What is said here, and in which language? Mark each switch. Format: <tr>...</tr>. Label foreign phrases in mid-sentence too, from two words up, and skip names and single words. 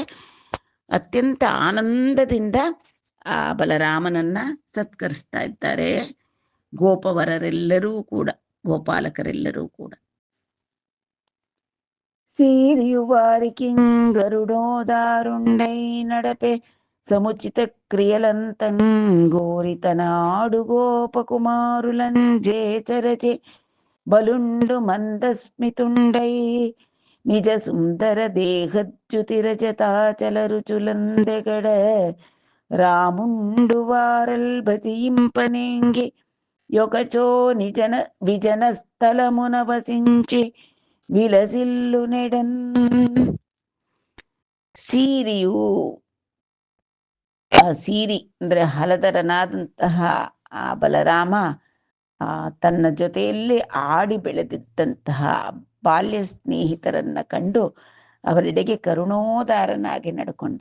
<kn>ಅತ್ಯಂತ ಆನಂದದಿಂದ ಆ ಬಲರಾಮನನ್ನ ಸತ್ಕರಿಸ್ತಾ ಇದ್ದಾರೆ ಗೋಪವರರೆಲ್ಲರೂ ಕೂಡ, ಗೋಪಾಲಕರೆಲ್ಲರೂ ಕೂಡ.</kn> <te>సీరియు వారికిం గరుణోదారుండై నడపె సముచిత క్రియలంతన్ గోరితనాడు గోపకుమారులంజేచరచే బలుండు మందస్మితుండై నిజ సుందర దేహద్యుతిరజతాచల రుచులందెగడ రాముండు వారల్ భజింపనేంగి యొకచో నిజన విజన స్థలమున వసించి విలసిల్లు నెడన్.</te> <kn>ಸೀರಿಯು, ಸೀರಿ ಅಂದ್ರೆ ಹಲಧರನಾದಂತಹ ಆ ಬಲರಾಮ ತನ್ನ ಜೊತೆಯಲ್ಲಿ ಆಡಿ ಬೆಳೆದಿದ್ದಂತಹ ಬಾಲ್ಯ ಸ್ನೇಹಿತರನ್ನ ಕಂಡು ಅವರೆಡೆಗೆ ಕರುಣೋದಾರನಾಗಿ ನಡ್ಕೊಂಡ.</kn>